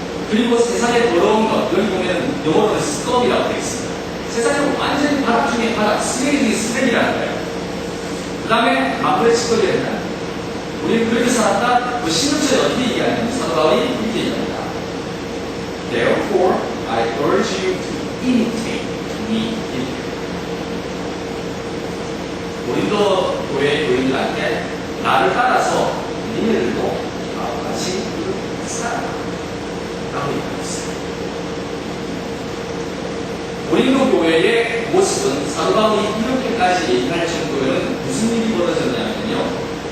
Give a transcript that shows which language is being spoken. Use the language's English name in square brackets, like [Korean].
[Korean] 그리고 세상에 더러운 것, 여기 보면 영어로는 스컴이라고 되어 있습니다. 세상에 완전히 바닥 중에 바닥, 쓰레기 중에 쓰레기라는 거예요. 그 다음에 마무리 짓거리를 했다. 우리는 그렇게 살았다. 그 16절에 어떻게 얘기하냐면 사도 바울이 이렇게 얘기합니다. [English] Therefore, I urge you to imitate me. [Korean] 고린도 교회 교인들한테 나를 따라서 니네들도 나와 같이 살아라. 라고 얘기했어요. 고린도 교회의 모습은 사도 바울이 이렇게까지 얘기할 정도에는 무슨 일이 벌어졌냐면요.